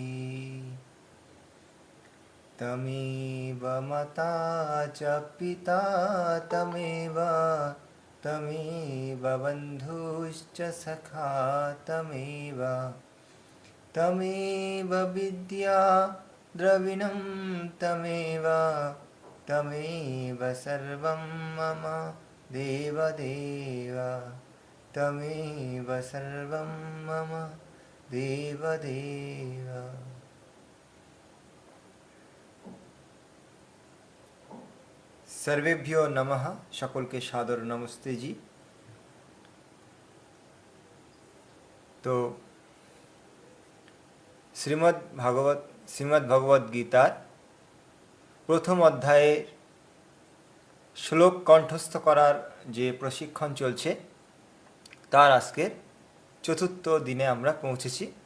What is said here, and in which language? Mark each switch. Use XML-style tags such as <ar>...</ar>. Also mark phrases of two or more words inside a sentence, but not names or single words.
<sa>तमेव माता च पिता तमेव तमेव बन्धुश्च सखा तमेव तमेव विद्या द्रविणं तमेव तमेव सर्वं मम देवदेव तमेव सर्वं मम देवदेव। सर्वेभ्यो नमः।</sa> <bn>সকলকে সাদর নমস্তে জি। তো শ্রীমদ্ ভগবত গীতার প্রথম অধ্যায়ের শ্লোক কণ্ঠস্থ করার যে প্রশিক্ষণ চলছে তার আজকের চতুর্থ দিনে আমরা পৌঁছেছি।</bn>